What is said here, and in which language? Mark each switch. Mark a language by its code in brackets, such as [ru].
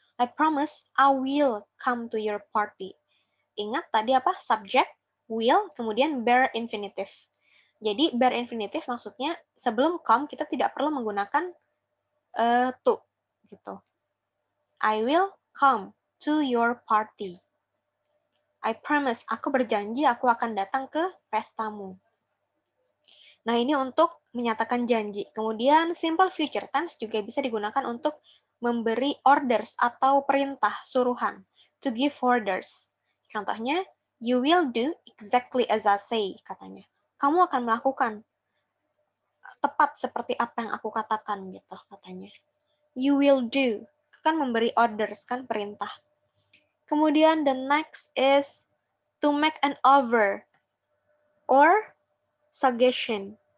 [en] I promise I will come to your party. [id] Ingat tadi apa? Subject, will, kemudian bare infinitive. Jadi bare infinitive maksudnya sebelum come kita tidak perlu menggunakan to gitu. [en] I will come to your party. I promise, [id] aku berjanji aku akan datang ke pestamu. Nah, ini untuk menyatakan janji. Kemudian simple future tense juga bisa digunakan untuk memberi orders atau perintah, suruhan. [en] To give orders. [id] Contohnya, [en] you will do exactly as I say, [id] katanya. Kamu akan melakukan tepat seperti apa yang aku katakan gitu katanya. [en] You will do [id] kan memberi orders kan perintah. Kemudian [en] the next is to make an offer or suggestion.